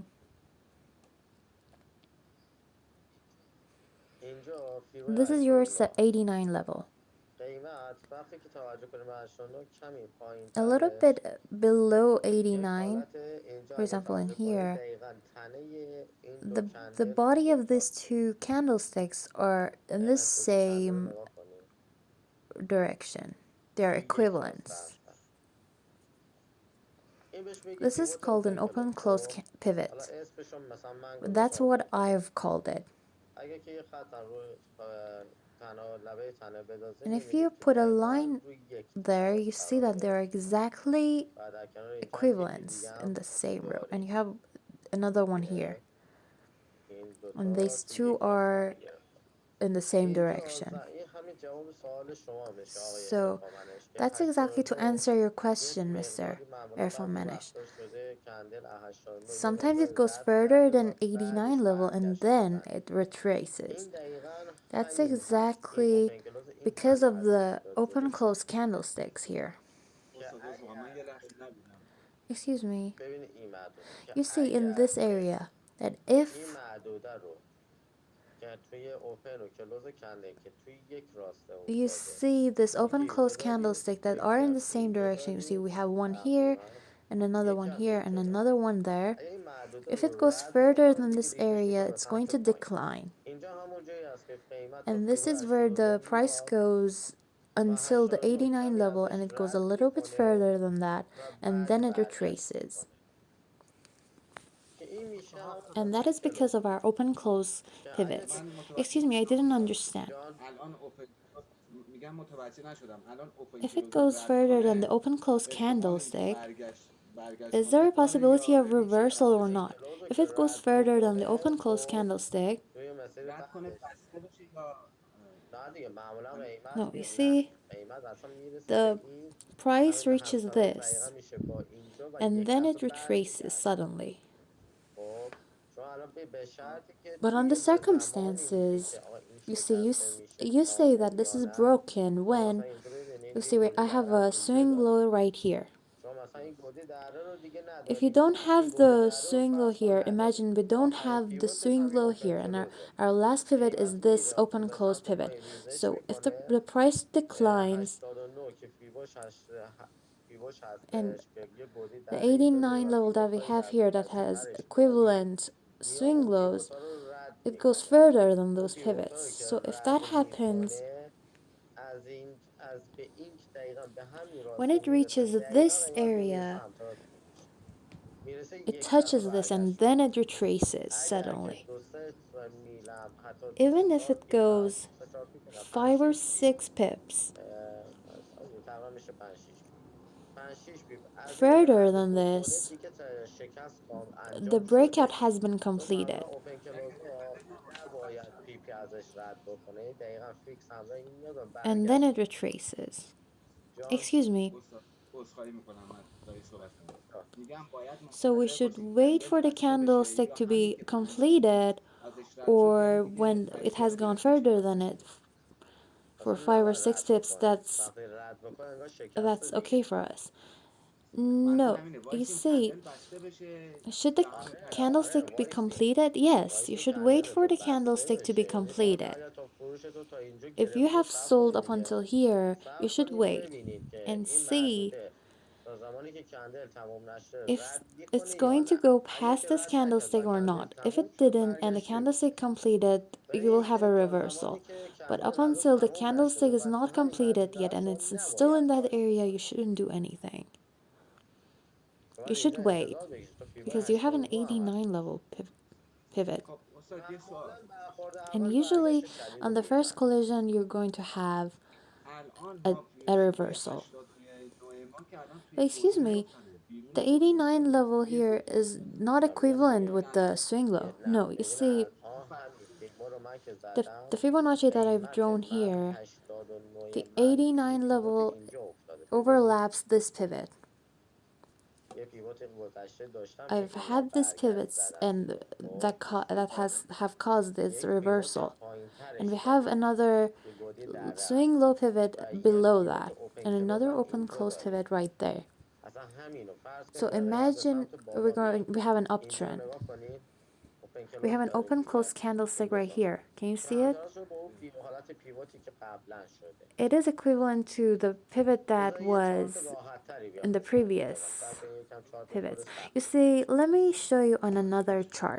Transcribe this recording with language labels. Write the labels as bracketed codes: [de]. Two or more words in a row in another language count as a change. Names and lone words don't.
[fa] ببینید اینجا [en] this is [fa] فیبوناچی [en] your 89 89 level. [fa] قیمت وقتی که توجه کنیم به 89 کمی پایین [en] A little [fa] ترش [en] bit below [fa] یک 89, حالت اینجا [en] for [fa] اگه [en] example, in [fa] توجه کنید [en] here, [fa] دقیقا تنه این دو [en] the [fa] کندل توی [en] body [fa] یک [en] of these [fa] راسته [en] two candlesticks are in the [fa] دقیقا این دو تا کندل رو [en] same [fa] نگاه کنید [en] direction. They're [fa] توی یک راسته [en] equivalents. [fa] هستن این بهش میگیم [en] This is [fa] پیوت [en] called [fa] اوپن [en] an [fa] کلوز [en] open close [fa] خب حالا [en] pivot. [fa] اسمشو مثلا من [en] That's [fa] گذاشتم [en] what open close I've called it. [fa] اگه که یه خط هم روی لبه تنه بذاریم [en] And if [fa] میبینید [en] you [fa] که [en] put a [fa] دقیقا [en] line [fa] روی یک [en] there, you [fa] راست [en] see [fa] قرار [en] that they're [fa] گرفته [en] exactly [fa] و در کنار اینجا هم یکی دیگه [en] equivalents in [fa] هم [en] the same row. And [fa] داریم [en] you have another one here. [fa] که این [en] And [fa] دوتا [en] these [fa] تو [en] two [fa] یک راست قرار [en] are [fa] گرفتن [en] in the same [fa] اینجا [en] direction. [fa] این همین جواب سوال شما میشه آقای [en] So [fa] ارفانمنش که [en] that's exactly to 89 answer your [fa] یک [en] question, Mr. [fa] مقداری معمولا [en] Erfan [fa] بعضی [en] Manish. [fa] وقتا شده کندل 89 یه [en] Sometimes it [fa] مقداری [en] goes [fa] رد [en] further [fa] کرده [en] than [fa] و [en] 89 [fa] بعدش [en] level and [fa] برگشته [en] then [fa] اومده [en] it retraces. [fa] این دقیقا [en] That's [fa] همین هست این [en] exactly open close [fa] این [en] because [fa] تنه [en] of [fa] هستش [en] the [fa] که داره [en] open [fa] جلوش [en] close [fa] میاد [en] candlesticks here. [fa] که استاد رضا من یه لحظه نبودم. [en] Excuse me. [fa] ببینید این معدوده که [en] You see in [fa] اگر [en] this [fa] که [en] area that [fa] این [en] if [fa] معدوده رو که توی اوپن و کلوز کندل که توی یک راسته [en] you [fa] افتاده [en] see this open [fa] گیر [en] close [fa] بذاریم [en] candlestick that are [fa] یکی [en] in the [fa] از [en] same [fa] این [en] direction, you see [fa] بذاریم [en] we have one here [fa] تقریبا [en] and another [fa] یکی [en] one [fa] از [en] here [fa] این [en] and [fa] کنار [en] another one there. [fa] اگه این معدوده [en] If it [fa] رو [en] goes [fa] رد [en] further [fa] بکنه [en] than [fa] دیگه [en] this [fa] ریزش [en] area, [fa] میکنه به [en] it's going [fa] سمت [en] to [fa] پایین [en] decline. [fa] اینجا همون جایی است که قیمت تا [en] And this is where 89 the price [fa] میاد [en] goes [fa] و [en] until the 89 89 [fa] کمی [en] level and [fa] ازش [en] it goes a [fa] رد [en] little bit [fa] میکنه [en] further than that [fa] و [en] and [fa] بعد [en] then it [fa] برگشت [en] retraces. [fa] میکنه که این میشه همون [en] And that [fa] اوپن [en] is because [fa] کلوز [en] of our open close [fa] که اگه [en] pivots. [fa] که من متوجه [en] Excuse me, I didn't [fa] شدم. [en] understand. [fa] جان الان اوپن میگم متوجه نشدم الان اوپن [en] If it [fa] کلوز رو [en] goes [fa] رد [en] further than the [fa] کنه [en] open close [fa] احتمال اینکه [en] candlestick, [fa] برگشت [en] is [fa] کنه [en] there a [fa] داره [en] possibility [fa] یا [en] of [fa] بره پیش [en] reversal or [fa] قبلش؟ اوپن [en] not? [fa] کلوز رو [en] If [fa] که [en] it goes [fa] رد [en] further than the [fa] بکنه [en] open close [fa] خب [en] candlestick, [fa] توی مسیر رد کنه بستش بسته بشه یا نه دیگه معمولا قیمت [en] no, you [fa] نه [en] see, [fa] قیمت اصلا میرسه به [en] the [fa] این [en] price [fa] همین [en] reaches [fa] همسانش دقیقا [en] this [fa] میشه با اینجا و [en] and [fa] یک [en] then [fa] دفعه [en] it retraces [fa] برمیگرده [en] suddenly. [fa] خب چون الان به شرطی که [en] But on [fa] توی [en] the [fa] یه زمانی میگی که [en] circumstances, [fa] آقا این [en] you see, [fa] شکسته میشه [en] you say that [fa] کامل [en] this [fa] یا [en] is [fa] نه [en] broken [fa] شما مثلا [en] when [fa] اینجا ببینید [en] you [fa] این [en] see, wait, [fa] گودی [en] I have [fa] دره رو [en] a [fa] اینجا [en] swing [fa] دارید [en] low right here. [fa] شما مثلا این گودی دره رو دیگه [en] If you [fa] ندارید [en] don't [fa] این [en] have [fa] گودی [en] the [fa] دره رو [en] swing low [fa] فرض کن [en] here, [fa] ندارید [en] imagine we don't [fa] آخرین [en] have the [fa] پیوتش [en] swing [fa] همین [en] low [fa] اوپن [en] here, and [fa] کلوزه [en] our last pivot is [fa] قیمت [en] this [fa] میره [en] open [fa] به [en] close [fa] سمت [en] pivot. [fa] پایین ریزش [en] So if the, [fa] میکنه [en] the price declines [fa] 89 که فیبوش [en] and [fa] هستش که یه گودی [en] the [fa] دره اینجا داره [en] 89 [fa] و [en] level that [fa] پیوت [en] we [fa] های [en] have [fa] در به [en] here that [fa] دسته [en] has [fa] برش میاد [en] equivalent [fa] میاد [en] swing [fa] اون [en] lows, [fa] پیوت ها رو رد [en] it goes [fa] میکنه [en] further than [fa] اون [en] those [fa] پیوت [en] pivots. [fa] هایی که [en] So if that [fa] رد [en] happens, [fa] میکنه از به این دقیقا به همین [en] when [fa] راسته [en] it [fa] میرسه [en] reaches [fa] دقیقا [en] this [fa] قیمت میره [en] area, [fa] سمت راست خودش میرسه [en] it [fa] یک دفعه [en] touches this and [fa] برگشت [en] then [fa] میکنه [en] it retraces [fa] اگر که [en] suddenly. [fa] دو سه میلم حتی سه [en] Even if [fa] چهار [en] it [fa] پیپ هم [en] goes [fa] سه چهار پیپ نه پنج [en] 5 or [fa] شیش پیپ [en] 6 pips [fa] تقریبا میشه پنج شیش پیپ پنج شیش پیپ از این [en] further [fa] رد [en] than [fa] بکنه [en] this, [fa] دیگه شکست [en] the [fa] انجام [en] breakout [fa] شده [en] has been [fa] چون معمولا [en] completed. open close [fa] ها نباید پیپی ازش رد بکنه دقیقا فیکس همراه این میاد و [en] And then [fa] برگشت [en] it [fa] میکنه [en] retraces. [fa] جان [en] Excuse me. [fa] استاد عذرخواهی میکنم من داری صحبت کنم میگم باید [en] So we [fa] منتظر [en] should [fa] باشی [en] wait [fa] کندل [en] for the [fa] بسته بشه [en] candlestick [fa] یا [en] to [fa] همین [en] be [fa] که 5 6 پیپ [en] completed, [fa] ازش رد شد یعنی [en] or [fa] دیگه [en] when it has [fa] مسیر [en] gone [fa] درستش [en] further [fa] درست [en] than [fa] شد. [en] it for [fa] اصلا [en] 5 or [fa] نباید [en] 6 [fa] رد [en] pips. [fa] بکنه [en] That's [fa] وقتی رد بکنه انگار شکسته [en] that's okay [fa] دیگه [en] for us. [fa] منظور [en] No, [fa] همینه [en] you [fa] وایسیم [en] see, [fa] کندل بسته بشه [en] should the [fa] یا همین آره [en] candlestick be [fa] وایسین [en] completed? Yes, you [fa] وایسین [en] should wait for [fa] کندلتون [en] the [fa] بسته [en] candlestick to be [fa] بشه یعنی شما [en] completed. [fa] اگر تا فروش تو تا اینجا [en] If you [fa] گرفتی [en] have [fa] صبر [en] sold [fa] کنید [en] up [fa] دیگه [en] until here, you [fa] صبر [en] should [fa] کنید [en] wait [fa] ببینید که [en] and [fa] این [en] see [fa] محدوده تا زمانی که کندل تموم نشه [en] if [fa] رد [en] it's [fa] میکنه یا [en] going to [fa] نه [en] go [fa] اگر [en] past [fa] که [en] this [fa] رد نکرد [en] candlestick [fa] و [en] or [fa] کندل [en] not. If [fa] تموم [en] it [fa] شد [en] didn't and the [fa] برگشت [en] candlestick [fa] میخونه [en] completed, you will [fa] ببینید [en] have a [fa] که تا زمانی [en] reversal. [fa] که [en] But up [fa] کندل هنوز [en] until the [fa] تموم [en] candlestick [fa] نشده [en] is [fa] و تو [en] not [fa] همین [en] completed [fa] محدوده [en] yet [fa] است [en] and [fa] شما [en] it's still [fa] نباید [en] in that [fa] کاری [en] area, you [fa] بکنید [en] shouldn't do anything. [fa] شما [en] You [fa] باید [en] should [fa] اینجا [en] wait [fa] انتظار بکشید تا فیبای [en] because you have an [fa] 89 هم [en] 89 [fa] هستش [en] level pivot. [fa] خب استاد یه سوال معمولا برخورد [en] And [fa] اول [en] usually [fa] برگشت شدید [en] on [fa] رو [en] the first [fa] میزنه [en] collision, you're going to have [fa] الان [en] a, [fa] توی [en] a [fa] فیبای [en] reversal. [fa] 89 ما که الان توی [en] But excuse [fa] گودی [en] me, [fa] نیفتاده بیرون [en] the [fa] گودی [en] 89 [fa] افتاده [en] level [fa] توی [en] here [fa] گودی [en] is [fa] افتاده [en] not [fa] نه میگم [en] equivalent [fa] توی [en] with the [fa] نه [en] swing low. [fa] نه [en] No, you [fa] ببین [en] see, [fa] الان همین فیگما رو من که [en] the [fa] زدم [en] Fibonacci that I've [fa] قیمت [en] drawn [fa] من [en] here, [fa] 89 [en] the [fa] من توی [en] 89 [fa] پیوت [en] level [fa] اینجا افتاده ببینید [en] overlaps this pivot. [fa] یه پیوت گذشته داشتم که [en] I've [fa] قیمت [en] had these [fa] برگشت [en] pivots [fa] زدم [en] and [fa] خب [en] that has have caused this [fa] یک پیوت [en] reversal. [fa] پایین [en] And [fa] ترش [en] we have [fa] دارید [en] another [fa] که گودی دره [en] swing [fa] است [en] low pivot [fa] و یه [en] below [fa] پیوت [en] that [fa] اوپن [en] and [fa] کلوز [en] another [fa] هم [en] open [fa] اینجا [en] close [fa] دارید [en] pivot right there. [fa] اصلا همینو فرض [en] So [fa] کنید داره قیمت به [en] imagine [fa] سمت بالا میاد [en] we have an [fa] اینجا رو [en] uptrend. [fa] نگاه کنید اوپن [en] We have [fa] کلوز [en] an [fa] دارید [en] open [fa] دیگه [en] close candlestick right [fa] درسته [en] here. Can you see it? [fa] منظورش رو با اون حالت پیوتی که قبلا شده [en] It is equivalent to the pivot that [fa] بذار یه چارت [en] was [fa] راحت تری بیام [en] in the [fa] نشونتون بدم [en] previous [fa] چون که یکم چارت خود [en] pivots. You [fa] سختیه [en] see, let me show you on another chart